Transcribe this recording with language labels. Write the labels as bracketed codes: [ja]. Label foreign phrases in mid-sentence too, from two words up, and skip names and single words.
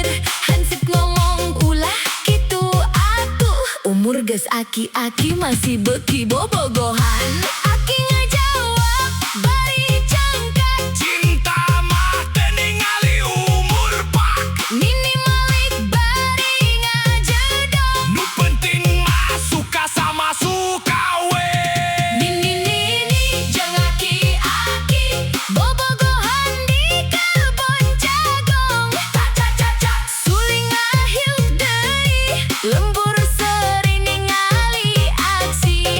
[su] Hansip ngomong ulah kitu atuh, umur geus aki-aki masih beuki bobogohan. Aki ngajawab bari cangkat, Cinta mah teu ningali umur pak. Nini malik bari ngajedog. Nu penting mah [id] suka sama suka [su] we. Nini jeung aki-aki bobogohan di kebon jagong. Suling ahiuk deui, lembur seri ningali aksi.